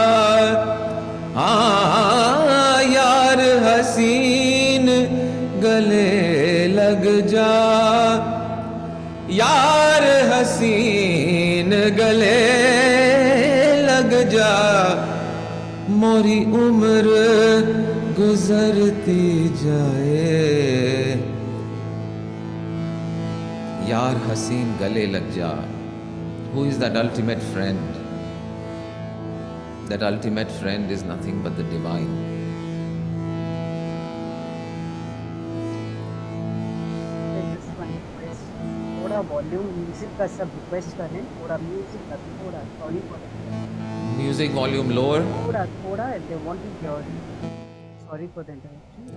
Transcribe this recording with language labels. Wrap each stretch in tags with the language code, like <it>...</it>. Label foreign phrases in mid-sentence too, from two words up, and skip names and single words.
<hi>हाँ यार हसीन गले लग जा, यार हसीन गले लग जा, मोरी उम्र गुजरती जाए। यार हसीन गले लग जा.</hi> <en>Who is that ultimate friend? That ultimate friend is nothing but the divine. Just one request.</en> <hi>थोड़ा वॉल्यूम म्यूजिक का सब रिक्वेस्ट करें, थोड़ा म्यूजिक का थोड़ा,</hi> <en>sorry for that. Music volume lower. थोड़ा they want to hear. Sorry for the interruption.</en>